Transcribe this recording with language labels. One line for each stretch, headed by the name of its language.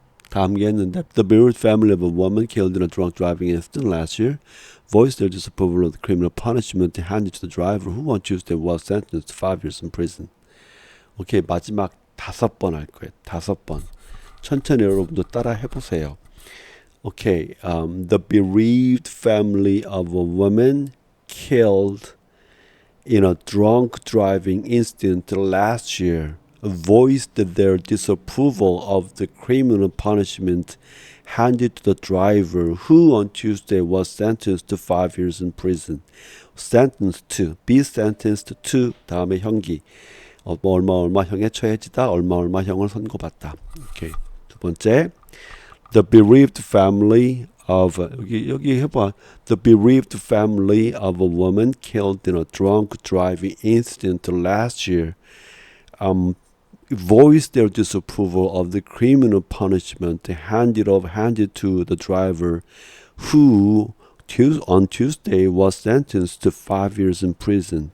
Korean: 다 암기했는데
English: the bereaved family of a woman killed in a drunk driving incident last year voiced their disapproval of the criminal punishment handed to the driver who on Tuesday was sentenced to 5 years in prison.
Korean: 오케이, 마지막 5번 할 거예요. 5번. 천천히 여러분도 따라 해보세요.
English: Okay, the bereaved family of a woman killed in a drunk driving incident last year voiced their disapproval of the criminal punishment handed to the driver who on Tuesday was sentenced to 5 years in prison. Sentenced to, be sentenced to
Korean: 다음에 형기 얼마 형에 처해지다 얼마 형을 선고받다. 오케이. 두 번째
English: the bereaved family of
Korean: 여기 해봐.
English: The bereaved family of a woman killed in a drunk driving incident last year voiced their disapproval of the criminal punishment handed to the driver who on Tuesday was sentenced to 5 years in prison.